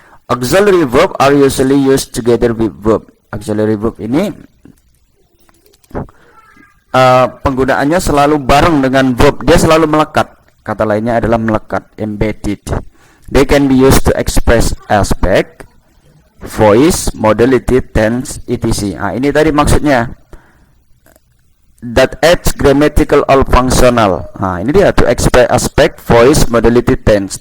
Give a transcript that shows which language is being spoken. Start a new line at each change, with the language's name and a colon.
English: Auxiliary verb are usually used together with verb.
Indonesian: Auxiliary verb ini penggunaannya selalu bareng dengan verb, dia selalu melekat. Kata lainnya adalah melekat, embedded.
English: They can be used to express aspect, voice, modality, tense, etc.
Indonesian: Ini tadi maksudnya.
English: That adds grammatical or functional.
Indonesian: Ini dia,
English: to express aspect, voice, modality, tense.